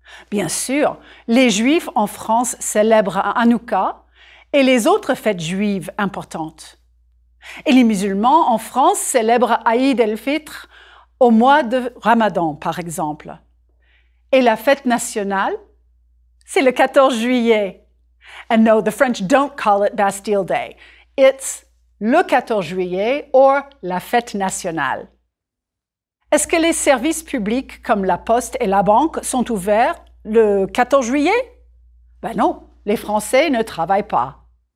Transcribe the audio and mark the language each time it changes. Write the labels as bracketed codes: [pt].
[fr] Bien sûr, les Juifs en France célèbrent Hanouka et les autres fêtes juives importantes. Et les musulmans en France célèbrent Aïd el-Fitr au mois de Ramadan, par exemple. Et la fête nationale, c'est le 14 juillet. [en] And no, the French don't call it Bastille Day. It's [fr] le 14 juillet ou la fête nationale. Est-ce que les services publics comme la poste et la banque sont ouverts le 14 juillet? Ben non, les Français ne travaillent pas.